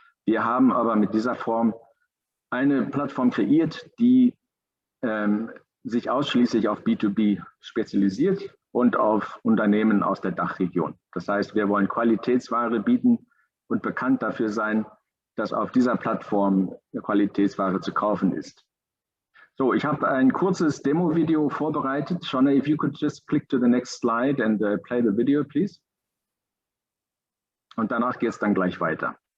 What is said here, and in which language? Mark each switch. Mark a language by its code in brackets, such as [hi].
[de] Wir haben aber mit dieser Form eine Plattform kreiert, die sich ausschließlich auf B2B spezialisiert und auf Unternehmen aus der Dachregion. Das heißt, wir wollen Qualitätsware bieten und bekannt dafür sein, dass auf dieser Plattform Qualitätsware zu kaufen ist. So, ich habe ein kurzes Demo-Video vorbereitet. [en] Shona, if you could just click to the next slide and play the video, please. [de] Und danach geht es dann gleich weiter.